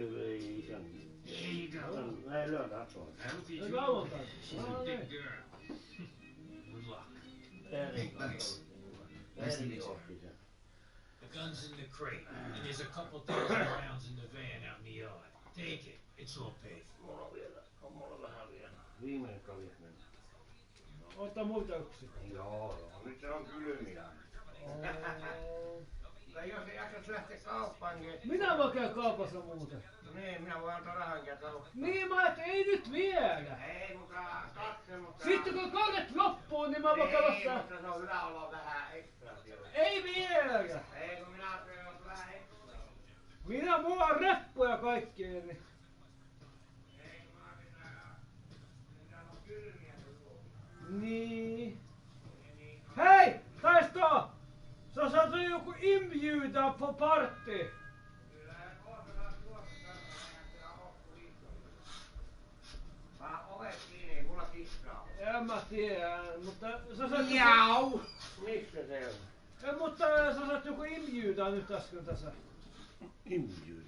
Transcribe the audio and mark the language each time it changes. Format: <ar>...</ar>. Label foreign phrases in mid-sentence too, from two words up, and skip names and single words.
<en>There you go. I hope you enjoy it. She's a big girl. Good luck. Hey, thanks. Nice to meet you. The gun's in the crate, and there's a couple thousand rounds in the van out in the yard. Take it. It's all paid for.</en> <fi>Ota muita yksi. Joo, nyt se on kylmiä. Tai jos ei jaksa lähteä kauppaankin. Minä voin käydä kaupassa muuten. Niin, minä voin antaa rahan käydä kauppaan. Niin, mä et ei nyt vielä. Ei mukaan katse, mutta... Sitten kun kaudet loppuu, niin mä voin käydä... Ei, mutta se on hyvä olla vähän ekstra siellä. Ei vielä. Ei, kun minä ajattelin, että vähän ekstra. Mulla on reppuja kaikkea, niin... Niin. Hei! Taisto! Sä saat joku</fi> <sv>inbjudan på party.</sv> <fi>Ovet kiinni, mulla kissaa. En mä tiedä, mutta sä saat... Jau! Missä se on? Mutta sä saat joku inbjudan nyt äsken tässä. Inbjudan?</fi>